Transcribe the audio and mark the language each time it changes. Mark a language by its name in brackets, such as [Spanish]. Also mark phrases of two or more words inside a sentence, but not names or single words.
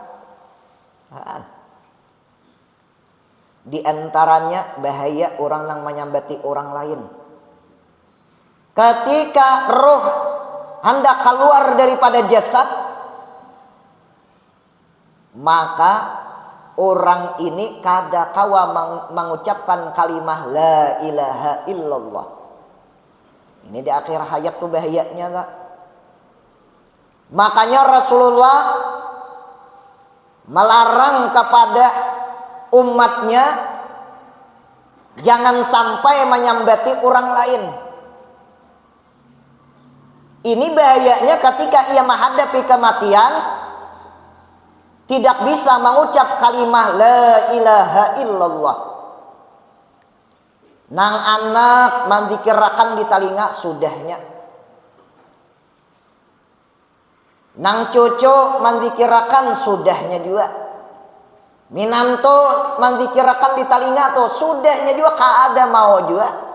[Indonesian] Di antaranya bahaya orang yang menyambati orang lain. Ketika roh hendak keluar daripada jasad, maka orang ini [Banjar] kada kawa [Indonesian] mengucapkan kalimah [Arabic] لا إله إلا الله. [Indonesian] Ini di akhir hayat tuh bahayanya gak? Makanya Rasulullah melarang kepada umatnya jangan sampai menyambati orang lain. Ini bahayanya ketika ia menghadapi kematian tidak bisa mengucap kalimah [Arabic] لا إله إلا الله. [Banjar] Nang anak mendikirakan di telinga sudahnya. Nang cucu mendikirakan sudahnya juga. Minanto mendikirakan di telinga tuh sudahnya juga kada mau juga.